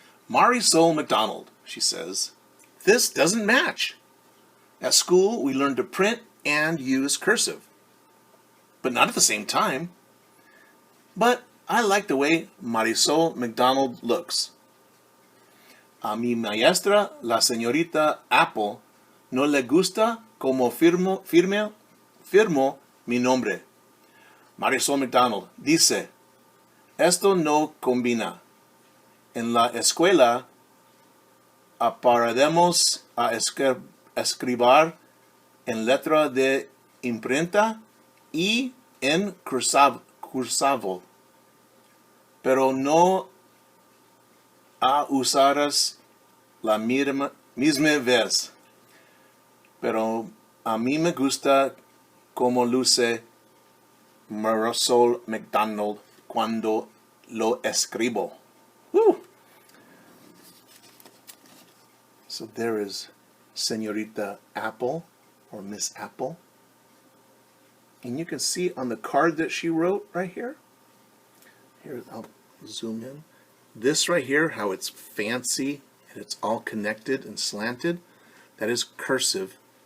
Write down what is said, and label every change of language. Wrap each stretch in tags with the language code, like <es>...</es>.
<en>Marisol McDonald, she says. This doesn't match. At school, we learned to print and use cursive, but not at the same time. But I like the way Marisol McDonald looks.</en> <es>A mi maestra, la señorita Apple, no le gusta como firmo mi nombre. Marisol McDonald dice, esto no combina. En la escuela aprendemos a escribir en letra de imprenta y en cursavo, pero no a usarlas la misma vez. Pero a mí me gusta como luce Marisol McDonald cuando lo escribo. Woo!</es> <en>So there is Señorita Apple, or Miss Apple. And you can see on the card that she wrote right here. Here, I'll zoom in. This right here, how it's fancy and it's all connected and slanted, that is cursive.</en>